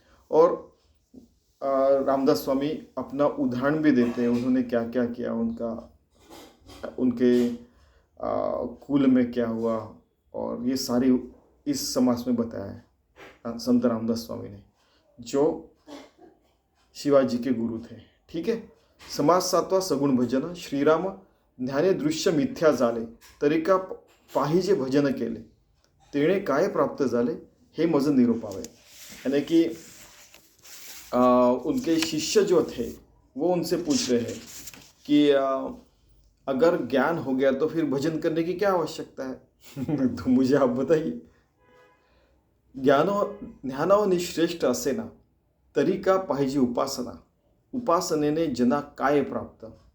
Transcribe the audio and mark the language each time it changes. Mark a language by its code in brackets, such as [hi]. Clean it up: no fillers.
[hi] और रामदास स्वामी अपना उदाहरण भी देते हैं, उन्होंने क्या क्या किया, उनके कुल में क्या हुआ, और ये सारी इस समाज में बताया है संत रामदास स्वामी ने, जो शिवाजी के गुरु थे। ठीक है। समाज सातवा, सगुण भजन। [mr] श्रीराम ध्याने दृश्य मिथ्या झाले, तरी का पाहिजे भजन केले, तेणे काय प्राप्त झाले, हे मज निरोपावे। [hi] यानी कि उनके शिष्य जो थे वो उनसे पूछ रहे हैं कि अगर ज्ञान हो गया तो फिर भजन करने की क्या आवश्यकता है? तो मुझे आप बताइए। [mr] ज्ञानो निश्रेष्ठ असे ना, तरी का पाहिजे उपासना, उपासनेने जना काय प्राप्त।